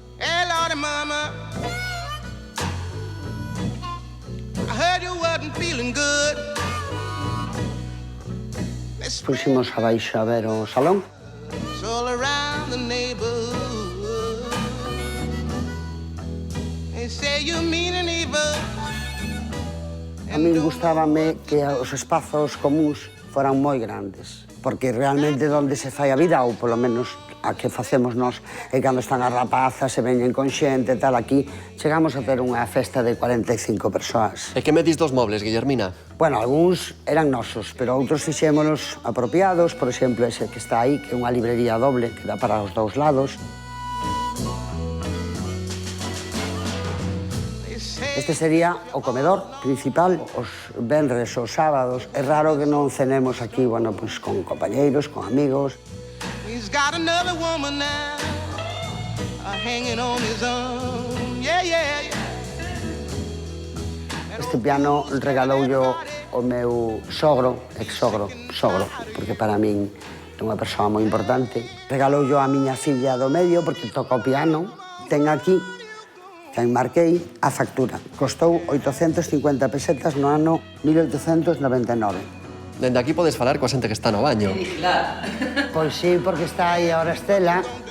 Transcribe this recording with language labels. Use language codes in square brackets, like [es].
[en] Hey, Lordy, mama, I heard you wasn't feeling good. [gl] Puximos abaixo a ver o salón. [en] It's all around the neighborhood. They say you mean an evil. [gl] A min gustábame que os espazos comuns foran moi grandes, porque realmente onde se fai a vida, ou polo menos a que facemos nós, e cando están as rapazas e veñen con xente e tal, aquí chegamos a ter unha festa de 45 persoas. E que me dis dos mobles, Guillermina? Bueno, algúns eran nosos, pero outros fixémonos apropiados, por exemplo, ese que está aí, que é unha librería doble, que dá para os dous lados. Este sería o comedor principal, os venres, os sábados. É raro que non cenemos aquí, bueno, pues con compañeiros, con amigos. [en] He's got another woman now, hanging on his arm. Yeah, yeah, yeah. [gl] Este piano regaloulle o meu sogro, ex-sogro, porque para min é unha persoa moi importante. Regaloulle a miña filla do medio, porque toca o piano. Ten aquí, que enmarquei, a factura. Costou 850 pesetas no ano 1899. Dende aquí podes falar coa xente que está no baño. Pois sí, porque está aí ahora Estela.